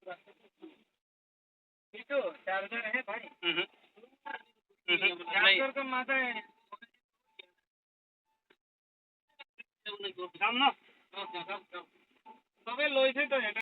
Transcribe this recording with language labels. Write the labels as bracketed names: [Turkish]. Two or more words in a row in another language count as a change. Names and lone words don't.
[Assamese] এইটো চার্জার [Hindi] है भाई चार्जर का माथा है [Assamese] যাম ন চবে লৈছে তো